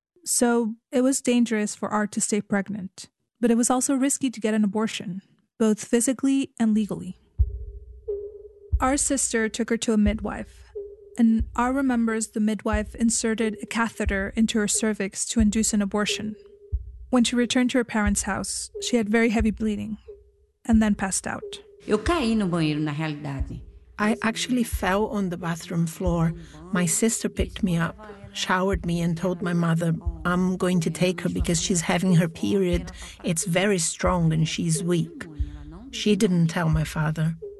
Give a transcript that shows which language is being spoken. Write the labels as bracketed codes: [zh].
[en] So it was dangerous for R to stay pregnant. But it was also risky to get an abortion, both physically and legally. R's sister took her to a midwife, and R remembers the midwife inserted a catheter into her cervix to induce an abortion. When she returned to her parents' house, she had very heavy bleeding and then passed out. [pt] Eu caí no banheiro, na realidade. [en] I actually fell on the bathroom floor. My sister picked me up, showered me and told my mother, I'm going to take her because she's having her period. It's very strong and she's weak. She didn't tell my father.